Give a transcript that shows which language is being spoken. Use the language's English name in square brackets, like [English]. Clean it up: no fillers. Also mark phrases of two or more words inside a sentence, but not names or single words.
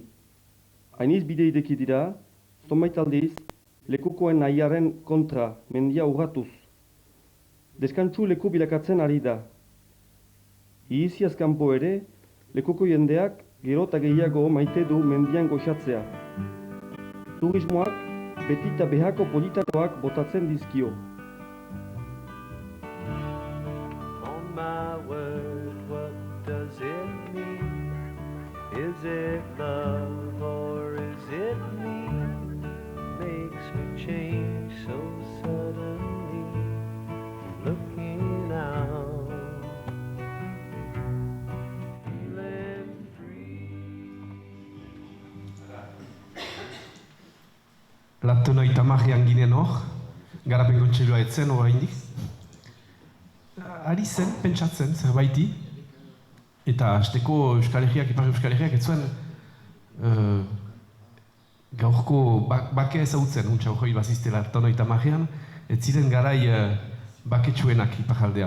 [Basque] Hainiz bide ideki dira, zonbait aldiz, lekukoen nahiaren kontra mendia urratuz. Deskantzu leku bilakatzen ari da. Ihiziaz kanpo ere, lekuko jendeak gero eta gehiago maite du mendian goxatzea. Turismoak beti eta behako politakoak botatzen dizkio. [English] On my word, what does it mean? Is it love or is it me? Makes me change so suddenly, looking out, feeling [Basque] Latona itamajean ginen hor, Garapen Kontseilua etzen oraindik. Ari zen, pentsatzen, zerbaiti, eta hasteko Euskal Herriak, Ipar Euskal Herriak, ez zuen gaurko bakea ezagutzen, untsa hori baziztela Latona itamajean, ez ziren garai baketsuenak iparaldean.